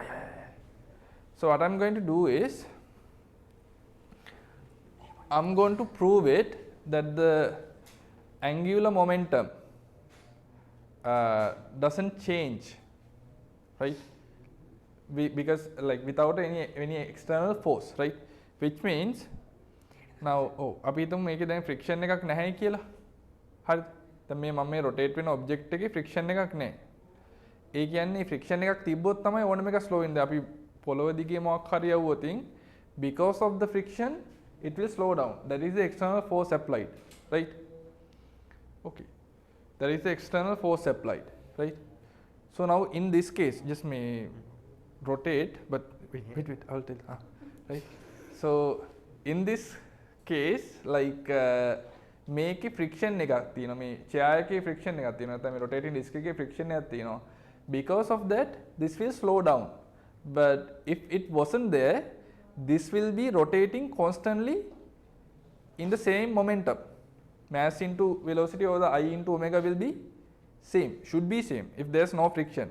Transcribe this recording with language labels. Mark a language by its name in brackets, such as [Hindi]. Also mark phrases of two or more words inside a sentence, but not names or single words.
[English] So what I'm going to do is, I'm going to prove it that the angular momentum doesn't change, right? Because like without any external force, right? Which means now [Sinhala] අපි හිතමු මේකේ දැන් friction එකක් නැහැ කියලා. හරිද? දැන් මේ මම මේ rotate වෙන object එකේ friction එකක් නැහැ. ඒ කියන්නේ friction එකක් තිබ්බොත් තමයි ඕනම එක slow වෙන්නේ. අපි පොළොව දිගේ මොකක් හරි යවුවොතින් [English] because of the friction it will slow down. That is the external force applied, right? Okay. That is the external force applied, right? So now in this case, just may rotate, but wait, I'll tell. Right? So in this case, like make a friction [Sinhala] එකක් තියෙනවා මේ [English] chair [Sinhala] එකේ friction එකක් තියෙනවා නැත්නම් මේ [English] rotating disc [Sinhala] එකේ friction එකක් තියෙනවා. [English] Because of that, this will slow down. But if it wasn't there, this will be rotating constantly in the same momentum. Mass into velocity or the I into omega will be same, should be same if there's no friction.